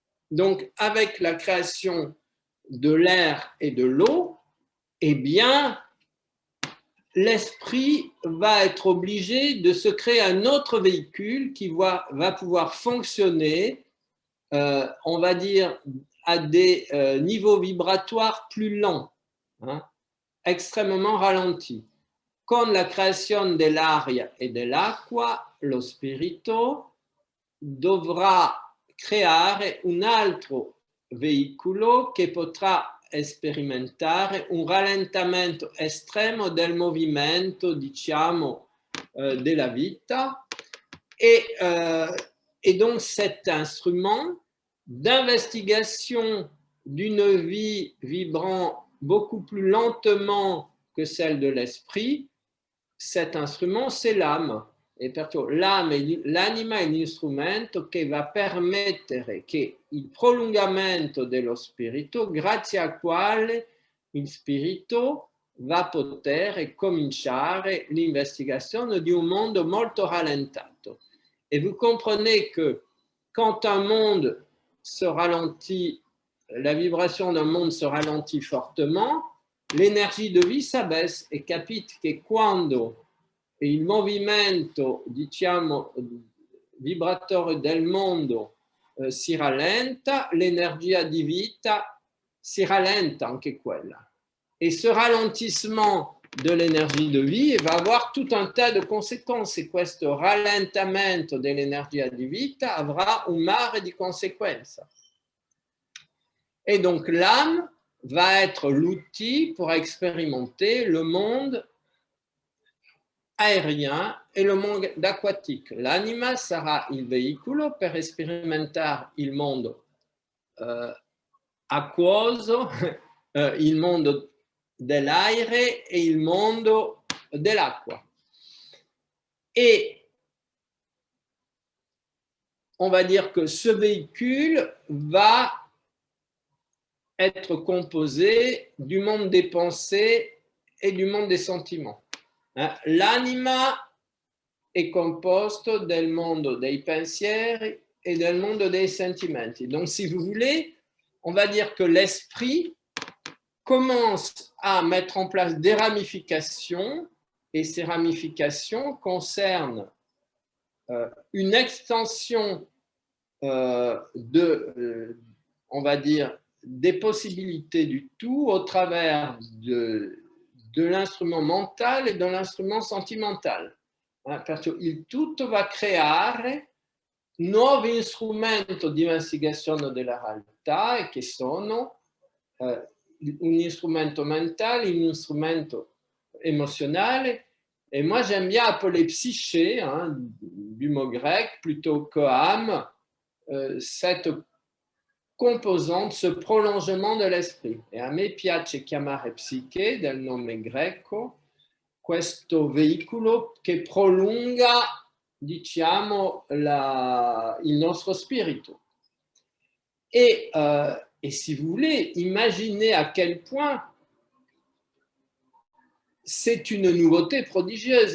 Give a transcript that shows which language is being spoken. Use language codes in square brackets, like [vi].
[fr] Donc, avec la création de l'air et de l'eau, eh bien, l'esprit va être obligé de se créer un autre véhicule qui va pouvoir fonctionner, on va dire, à des niveaux vibratoires plus lents, extrêmement ralentis. [it] Con la creazione dell'aria e dell'acqua, lo spirito dovrà creare un altro veicolo che potrà sperimentare un rallentamento estremo del movimento, diciamo, della vita. [fr] Et donc cet instrument d'investigation d'une vie vibrant beaucoup plus lentement que celle de l'esprit, cet instrument, c'est l'âme. [it] E perciò l'anima è l'instrumento che va a permettere che il prolungamento dello spirito, grazie al quale il spirito va a poter cominciare l'investigazione di un mondo molto rallentato. [fr] Et vous comprenez que quand un monde se ralentit, la vibration d'un monde se ralentit fortement, l'énergie de vie s'abaisse [it] e capite che quando il movimento, diciamo, vibratore del mondo si rallenta, l'energia di vita si rallenta anche quella. [fr] Et ce ralentissement de l'énergie de vie va avoir tout un tas de conséquences. [it] Et questo rallentamento dell'energia di vita avrà un mare di conseguenze. [fr] Et donc l'âme va être l'outil pour expérimenter le monde aérien [it] e le mondo aquatico. L'anima sarà il veicolo per sperimentare il mondo acquoso, il mondo dell'aire e il mondo dell'acqua. [fr] Et on va dire que ce véhicule va être composé du monde des pensées et du monde des sentiments. [it] L'anima è composto del mondo dei pensieri e del mondo dei sentimenti. [fr] Donc, si vous voulez, on va dire que l'esprit commence à mettre en place des ramifications, et ces ramifications concernent une extension on va dire, des possibilités du tout au travers de l'instrument mental [it] e dell'instrumento sentimentale. Perciò il tutto va a creare nuovi strumenti di investigazione della realtà che sono un strumento mentale, un strumento émotionnel. [fr] Et moi, j'aime bien appeler psyché, du mot grec, plutôt que âme, cette composante, ce prolongement de l'esprit. [it] E a me piace chiamare psiche, del nome greco, questo veicolo che prolunga, diciamo, il nostro spirito. [fr] Et si vous voulez, imaginez à quel point c'est une nouveauté prodigieuse.